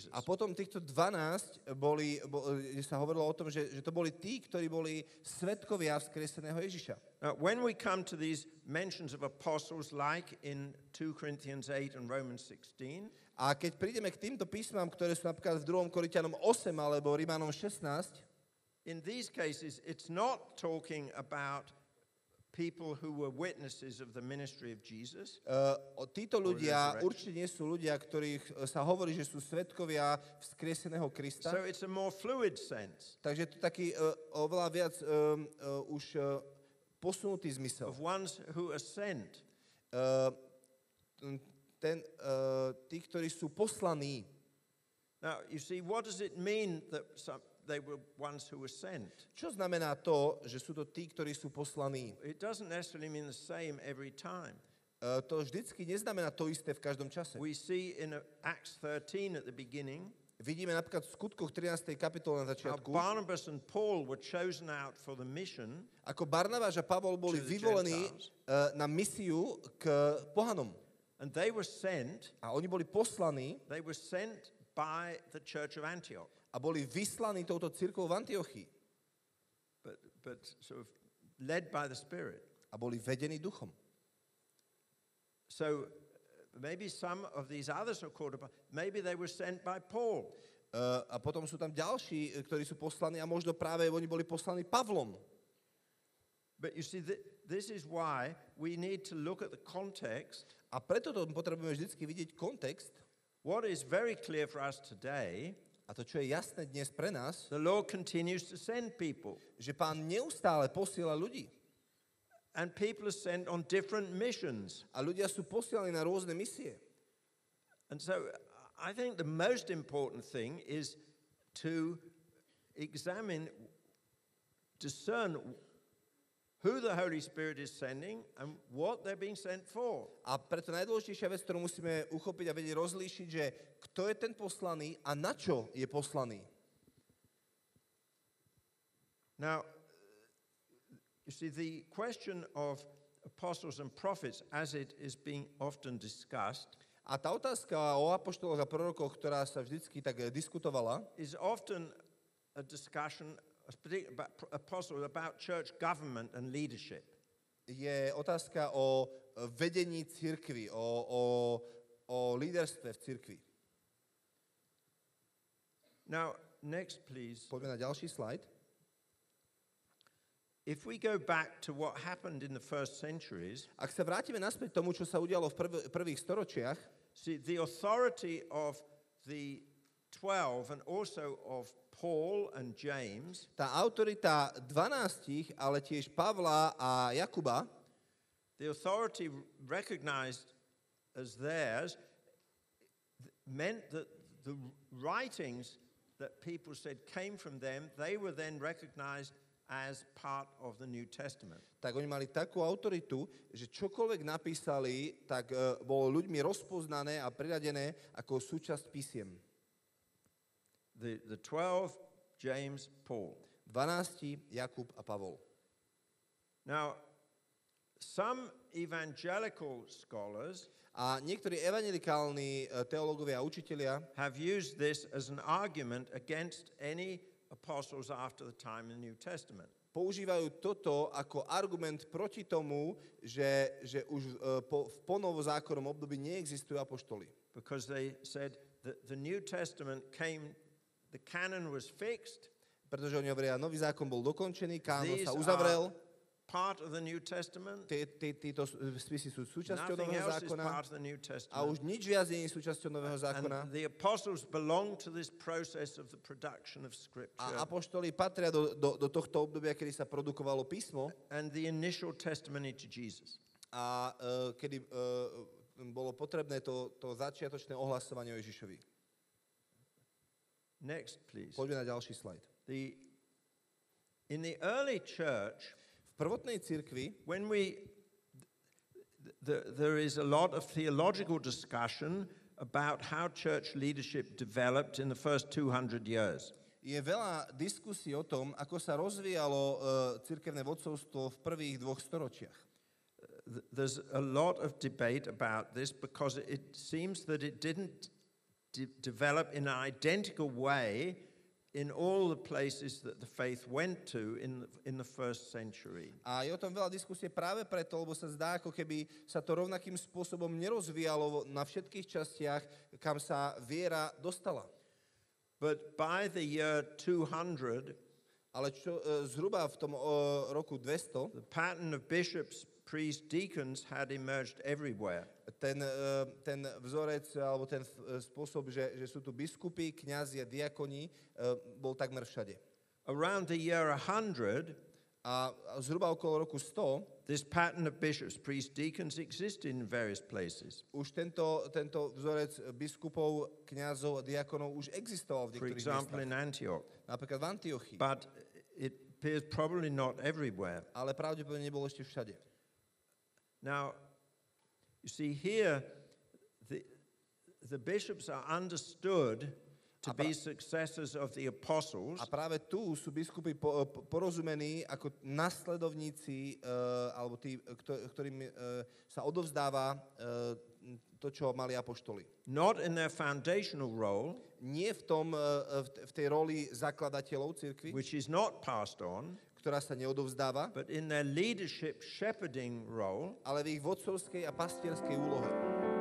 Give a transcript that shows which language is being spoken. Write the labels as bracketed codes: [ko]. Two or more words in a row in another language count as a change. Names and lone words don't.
[sk] A potom týchto 12 sa hovorilo o tom, že to boli tí, ktorí boli svedkovia vzkrieseného Ježiša. [en] Now, when we come to these mentions of apostles, like in 2 Corinthians 8 and Romans 16, [sk] A keď prídeme k týmto písmam, ktoré sú napríklad v 2. Korinťanom 8 alebo Rímanom 16, [en] in these cases, it's not talking about people who were witnesses of the ministry of Jesus. [sk] títo ľudia určite nie sú ľudia, ktorých sa hovorí, že sú svedkovia vzkrieseného Krista. [en] So it's a more fluid sense [sk] Takže je to taký oveľa viac už posunutý zmysel. [en] of ones who are sent. [sk] Tí, ktorí sú poslaní. [en] Now, you see, what does it mean that they were ones who were sent? [sk] Čo znamená to, že sú to tí, ktorí sú poslaní? [en] It doesn't necessarily mean the same every time. [sk] To vždycky neznamená to isté v každom čase. [en] We see in Acts 13 at the beginning [sk] Vidíme napríklad v skutkoch 13. kapitole na [en] how [sk] začiatku, [en] Barnabas and Paul were chosen out for the mission. [sk] ako Barnabáš a Pavol boli [en] To the [sk] vyvolení [en] Gentiles. [sk] na misiu k pohanom. [en] And they were sent [sk] A oni boli poslaní [en] by the church of Antioch. [sk] a boli vyslaní touto cirkvou v Antiochii. [en] But sort of led by the Spirit. [sk] A boli vedení duchom. [en] So maybe some of these others are called upon. Maybe they were sent by Paul. [sk] A potom sú tam ďalší, ktorí sú poslaní a možno práve oni boli poslaní Pavlom. [en] But you see, this is why we need to look at the context. [sk] A preto to potrebujeme vždycky vidieť kontext. [en] What is very clear for us today, [sk] A to, čo je jasné dnes pre nás, [en] the Lord continues to send people. [sk] že Pán neustále posiela ľudí. [en] And people are sent on different missions. [sk] A ľudia sú posielaní na rôzne misie. [en] And so I think the most important thing is to examine, discern who the Holy Spirit is sending and what they're being sent for. [sk] A preto najdôležitejšia vec, ktorú musíme uchopiť a vedieť rozlíšiť, že kto je ten poslaný a na čo je poslaný. [en] Now, you see, the question of apostles and prophets, as it is being often discussed, [sk] a tá otázka o apoštoloch a prorokoch, ktorá sa vždycky tak diskutovala, [en] is often a discussion about apostles, about church government and leadership. [sk] Je otázka o vedení cirkvi, o líderstve v cirkvi. [en] Now, next, please. [sk] Poďme na ďalší slajd. [en] If we go back to what happened in the first centuries, [sk] Ak sa vrátime naspäť tomu, čo sa udialo v prvých storočiach, [en] see, the authority of the 12 and also of Paul and James [sk] tá autorita 12, ale tiež Pavla a Jakuba, [en] the authority recognized as theirs meant that the writings that people said came from them, they were then recognized as part of the New Testament. [sk] tak oni mali takú autoritu, že čokoľvek napísali, tak bolo ľuďmi rozpoznané a priradené ako súčasť písiem. [en] The 12, James, Paul. [sk] 12, Jakub a Pavol. [en] Now, some evangelical scholars [sk] A niektorí evangelikálni teológovia a učitelia [en] have used this as an argument against any apostles after the time in the New Testament. [sk] používajú toto ako argument proti tomu, že už v ponovozákonnom období neexistujú apoštoli. [en] Because they said that the New Testament came, the canon was fixed. [sk] Pretože oni hovoria, nový zákon bol dokončený, kánon [en] These [sk] sa uzavrel, [en] part of the New Testament. [sk] títo spisy sú súčasťou [en] Nothing [sk] nového [en] else is [sk] zákona [en] part of the New [sk] a [en] Testament. [sk] už nič viac nie je súčasťou nového zákona. [en] And the apostles belong to this process of the production of Scripture. [sk] A apoštoli patria do tohto obdobia, kedy sa produkovalo písmo [en] And the initial testimony to Jesus. [sk] a kedy bolo potrebné to začiatočné ohlasovanie o Ježišovi. [en] Next, please. [sk] Poďme na ďalší slajd. [en] In the early church, [sk] V prvotnej cirkvi, [en] when there is a lot of theological discussion about how church leadership developed in the first 200 years. [sk] je veľa diskusí o tom, ako sa rozvíjalo cirkevné vodcovstvo v prvých 2 storočiach. [en] There's a lot of debate about this because it seems that it didn't develop in an identical way in all the places that the faith went to in the first century. [sk] A je o tom veľa diskusie práve preto, lebo sa zdá, ako keby sa to rovnakým spôsobom nerozvíjalo na všetkých častiach, kam sa viera dostala. [en] But by the year 200, [sk] Ale zhruba v tom roku 200, [en] the pattern of bishops, priests, deacons had emerged everywhere. [sk] ten vzorec, alebo ten spôsob, že sú tu biskupy, kňazi a diakoni, bol takmer všade. [en] Around the year 100, [sk] A zhruba okolo roku 100, [en] this pattern of bishops, priests, deacons existed in various places. [sk] už tento vzorec biskupov, kňazov a diakonov už existoval v [en] For [sk] niektorých [en] example, in [sk] miestach. [en] Antioch. [sk] Napríklad v Antiochii. [en] But it appears probably not everywhere. [sk] Ale pravdepodobne nebolo ešte všade. [en] Now, you see here, the bishops are understood to be successors of the apostles. [sk] A práve tu sú biskupy porozumení ako nasledovníci, alebo tí, ktorým sa odovzdáva to, čo mali apoštoli. [en] Not in their foundational role, [sk] Nie v tej roli zakladateľov cirkvi, [en] which is not passed on, [sk] ktorá sa neodovzdáva, [en] but in their leadership shepherding role, [sk] ale v ich vodcovskej a pastierskej úlohe.